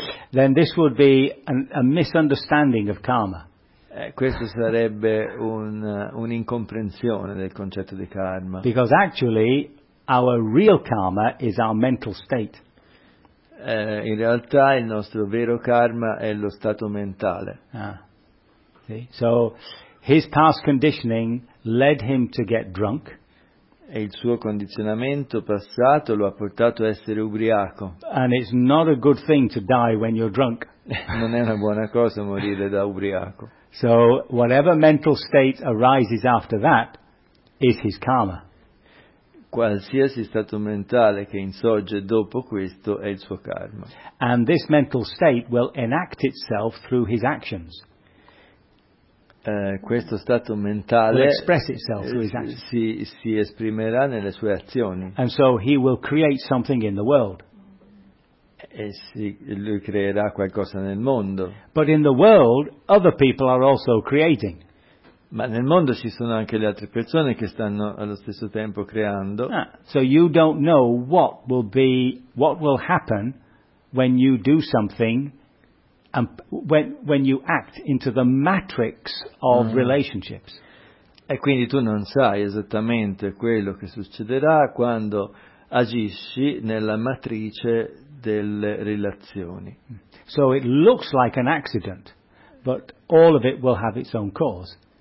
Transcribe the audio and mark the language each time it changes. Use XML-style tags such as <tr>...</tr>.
<en>then this would be a misunderstanding of karma.</en> <it>Questo sarebbe un'incomprensione del concetto di karma.</it> <en>Because actually our real karma is our mental state.</en> <it>In realtà il nostro vero karma è lo stato mentale.</it> <en>So his past conditioning led him to get drunk.</en> <it>E il suo condizionamento passato lo ha portato a essere ubriaco.</it> <en>And it's not a good thing to die when you're drunk.</en> <it>Non è una buona cosa morire da ubriaco.</it> <en>So whatever mental state arises after that is his karma.</en> <it>Qualsiasi stato mentale che insorge dopo questo è il suo karma.</it> <en>And this mental state will enact itself through his actions.</en> <it>Questo stato mentale</it> <en>will express itself through his actions.</en> <it>Si esprimerà nelle sue azioni.</it> <en>And so he will create something in the world.</en> <it>Lui creerà qualcosa nel mondo.</it> <en>But in the world other people are also creating.</en> <it>Ma nel mondo ci sono anche le altre persone che stanno allo stesso tempo creando.</it> <en>So you don't know what will happen when you do something and when you act into the matrix of relationships.</en> <it>E quindi tu non sai esattamente quello che succederà quando agisci nella matrice delle relazioni.</it> <en>So it looks like an accident, but all of it will have its own cause.</en>